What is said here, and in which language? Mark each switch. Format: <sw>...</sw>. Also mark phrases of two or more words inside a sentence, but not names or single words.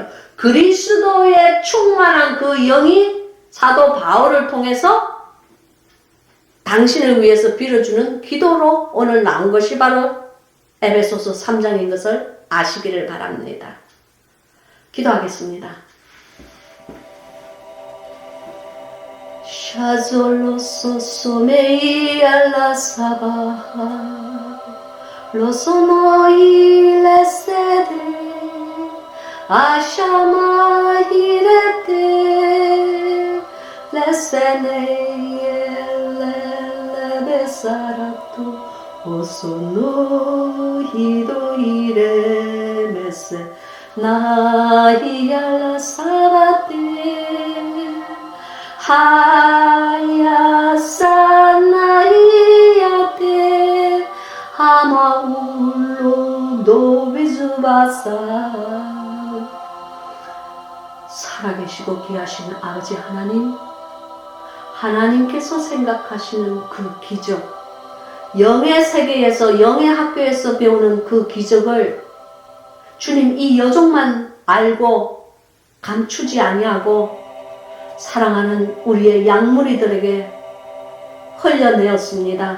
<ko>그리스도의 충만한 그 영이 사도 바울을 통해서 당신을 위해서 빌어주는 기도로 오늘 나온 것이 바로 에베소서 3장인 것을 아시기를 바랍니다. 기도하겠습니다. Shazolo somei alla sabaha, lo sono ile sede, ashama hirete, le senei le besaratu, o sono hido ire mese, nahi alla sabate. 하야사나이야테 하마울로 노비즈바사. 살아계시고 귀하신 아버지 하나님, 하나님께서 생각하시는 그 기적, 영의 세계에서 영의 학교에서 배우는 그 기적을 주님 이 여종만 알고 감추지 아니하고 사랑하는 우리의 양무리들에게 흘려내었습니다.</ko>